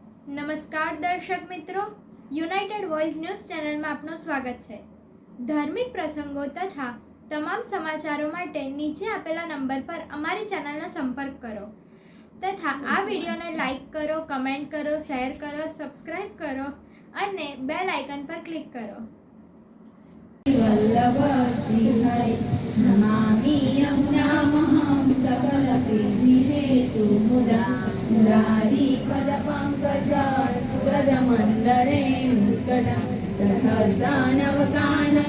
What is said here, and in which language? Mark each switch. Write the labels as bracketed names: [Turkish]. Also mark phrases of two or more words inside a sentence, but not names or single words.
[Gujarati] નમસ્કાર દર્શક મિત્રો, યુનાઇટેડ વોઇસ ન્યૂઝ ચેનલમાં આપનું સ્વાગત છે। ધાર્મિક પ્રસંગો તથા તમામ સમાચારો માટે નીચે આપેલા નંબર પર અમારી ચેનલનો સંપર્ક કરો તથા આ વિડીયોને લાઈક કરો, કમેન્ટ કરો, શેર કરો, સબસ્ક્રાઇબ કરો અને [English] bell icon [Gujarati] પર ક્લિક કરો। [Sanskrit] वल्लभ श्री हरि नमामि यमुनामहं सकल सिद्धि हेतु मुदा मुरारी पद पंकज स्फुरद मंदरे मुद्गटं तथासानवकानन